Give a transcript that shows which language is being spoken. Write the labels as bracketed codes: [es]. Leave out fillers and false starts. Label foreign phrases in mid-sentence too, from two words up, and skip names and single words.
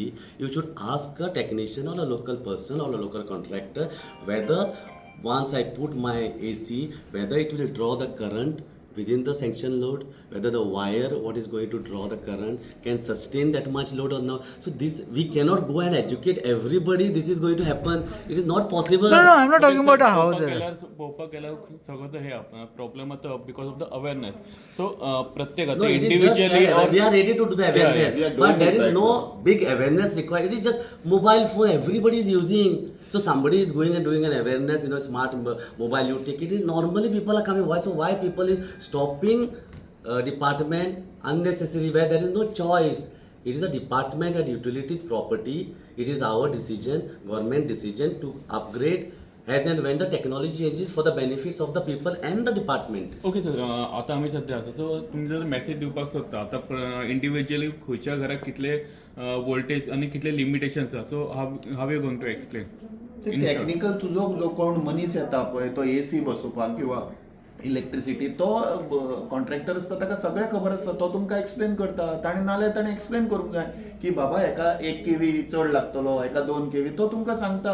[en] You should ask a technician or a local person or a local contractor whether once I put my AC, whether it will draw the current within the sanction load, whether the wire what is going to draw the current can sustain that much load or not. So this, we cannot go and educate everybody this is going to happen. It is not possible. No, I'm not talking about a house. [kok] पोवपाक गेल्यार सगळो हे प्रॉब्लेम आता [en] because of the awareness. [kok] सो प्रत्येक [en] No, [kok] आता [en] it is just इंडिव्हिज्युअली that we are ready to do the awareness, we are doing but there it is right no now. big awareness required. It is just mobile phone everybody is using. So somebody is going and doing an awareness, smart mobile you take it. Is normally people are coming. Why? So why people is stopping department unnecessary where there is no choice. It is a department and utilities property. It is our decision, government decision to upgrade as and when the technology changes for the benefits of the people and the department. [kok] ओके सर, आता आमी सध्या आसा सो तुमी जर मेसेज दिवपाक सोदता आतां इंडिव्हिज्युअली खंयच्या घराक कितले वोल्टेज आनी कितले लिमिटेशन्स आसा. [en] so how you going to explain [kok] टेक्निकल तुजो जो कोण मनीस येता पळय तो एसी बसोवपाक किंवा इलेक्ट्रिसिटी तो कॉन्ट्रॅक्टर आसता ताका सगळें खबर आसता. तो तुमकां एक्सप्लेन करता. ताणें एक्सप्लेन करूंक जाय की बाबा हेका 1 kV चड लागतलो, हेका 2 kV. तो तुमकां सांगता.